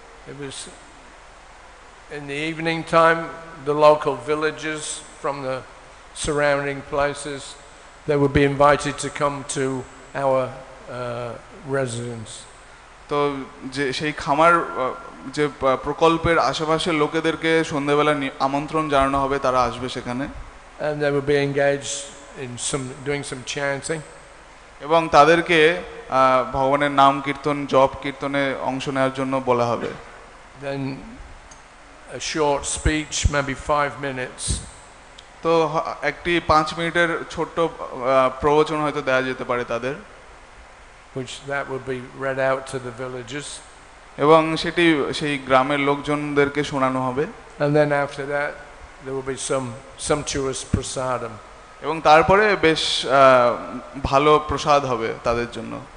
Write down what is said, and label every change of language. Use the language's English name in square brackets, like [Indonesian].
[English] It was in the evening time, the local villagers from the surrounding places, they would be invited to come to our residence. [Bangla] তো যে সেই খামার যে প্রকল্পের আশেপাশের লোকেদেরকে সন্ধ্যাবেলা আমন্ত্রণ জানানো হবে, তারা আসবে সেখানে। [English] And they would be engaged in doing some chanting. [Bangla] এবং তাদেরকে ভগবানের নাম কীর্তন জপ কীর্তনে অংশ নেওয়ার জন্য বলা হবে। [English] Then a short speech, maybe 5 minutes. [Bangla] তো একটি 5 মিনিটের ছোট্ট প্রবচন হয়তো দেওয়া যেতে পারে তাদের, [English] which that would be read out to the villagers. [Bangla] এবং সেটি সেই গ্রামের লোকজনদেরকে শোনানো হবে। [English] And then after that there will be some sumptuous prasadam. [Bangla] এবং তারপরে বেশ ভালো প্রসাদ হবে তাদের জন্য।